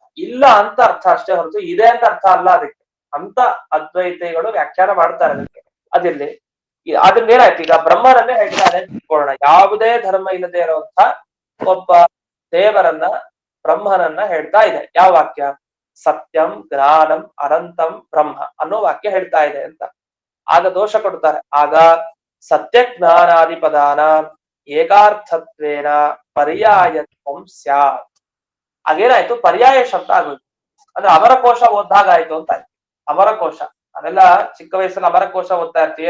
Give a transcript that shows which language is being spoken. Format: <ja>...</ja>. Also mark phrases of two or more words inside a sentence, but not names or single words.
<kn>ಇಲ್ಲ ಅಂತ ಅರ್ಥ ಅಷ್ಟೇ ಹೊರತು ಇದೆ ಅಂತ ಅರ್ಥ ಅಲ್ಲ ಅದಕ್ಕೆ ಅಂತ ಅದ್ವೈತಿಗಳು ವ್ಯಾಖ್ಯಾನ ಮಾಡ್ತಾರೆ ಅದಕ್ಕೆ. ಅದಿರ್ಲಿ, ಅದನ್ನ ಏನಾಯ್ತು, ಈಗ ಬ್ರಹ್ಮನನ್ನೇ ಹೇಳ್ತಾರೆ ತಿಳ್ಕೊಳ್ಳೋಣ. ಯಾವುದೇ ಧರ್ಮ ಇಲ್ಲದೆ ಇರುವಂತ ಒಬ್ಬ ದೇವರನ್ನ, ಬ್ರಹ್ಮನನ್ನ ಹೇಳ್ತಾ ಇದೆ. ಯಾವ ವಾಕ್ಯ?</kn> <sa>ಸತ್ಯಂ ಜ್ಞಾನಂ ಅನಂತಂ ಬ್ರಹ್ಮ</sa> <kn>ಅನ್ನೋ ವಾಕ್ಯ ಹೇಳ್ತಾ ಇದೆ ಅಂತ. ಆಗ ದೋಷ ಕೊಡ್ತಾರೆ.</kn> <sa>ಆಗ ಸತ್ಯ ಜ್ಞಾನಾದಿಪದಾನ ಏಕಾರ್ಥತ್ವೇನ ಪರ್ಯಾಯತ್ವಂ ಸ್ಯಾತ್.</sa> <kn>ಹಾಗೇನಾಯ್ತು? ಪರ್ಯಾಯ ಶಬ್ದ ಆಗೋಯ್ತು. ಅಂದ್ರೆ ಅಮರಕೋಶ ಓದ್ದಾಗ ಆಯ್ತು ಅಂತ ಆಯ್ತು. ಅಮರಕೋಶ, ಅದೆಲ್ಲ ಚಿಕ್ಕ ವಯಸ್ಸಲ್ಲಿ ಅಮರಕೋಶ ಓದ್ತಾ ಇರ್ತೀವಿ.</kn>